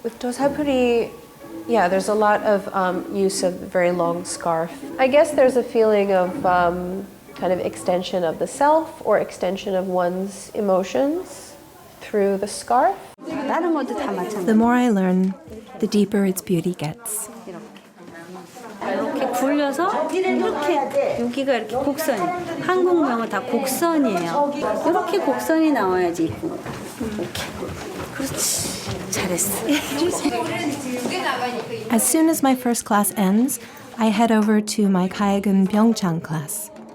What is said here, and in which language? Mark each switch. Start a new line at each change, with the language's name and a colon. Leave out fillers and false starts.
English: With dosalpuri, there's a lot of use of very long scarf. I guess there's a feeling of kind of extension of the self or extension of one's emotions through the scarf. The more I learn, the deeper its beauty gets.
Korean: 이렇게 굴려서 이렇게 여기가 이렇게 곡선이 한국명은 다 곡선이에요. 이렇게 곡선이 나와야지 이쁜 거다. 이렇게 그렇지 잘했어.
English: As soon as my first class ends, I head over to my gayageum byeongchang class.